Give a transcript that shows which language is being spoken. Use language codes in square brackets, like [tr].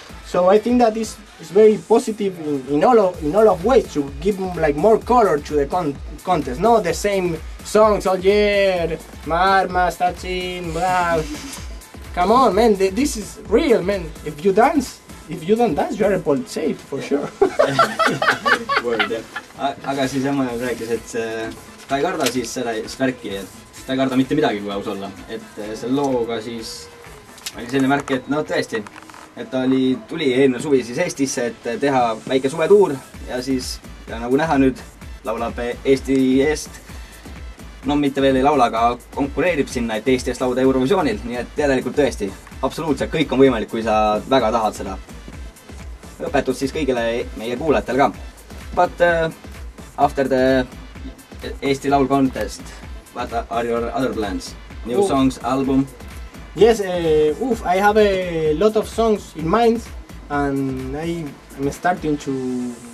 [en] So I think that is very positive in all of ways to give like more color to the contest. Not the same songs all year, Marmas, Tachin, blah. Come on, man, this is real, man. If you don't dance, you are a politsei for sure. [et] Word, jah. Aga siis Emma rääkis, et ta ei karda siis seda värki, et ta ei karda mitte midagi, kui aus olla. Et selle looga siis oli selline märk, et no tõesti, et ta tuli eelmine suvi siis Eestisse, et teha väike suvetuur ja siis, ja nagu näha nüüd, laulab Eesti eest. No mitte veel ei laula, aga konkureerib sinna, et Eesti eest lauda Eurovisioonil, nii et järelikult tõesti, absoluutselt kõik on võimalik, kui sa väga tahad seda. Õpetus siis kõigile meie kuulajatel ka. [en] But after the Eesti Laul contest, what are your other plans? New songs, album? Yes, I have a lot of songs in mind, and I'm starting to.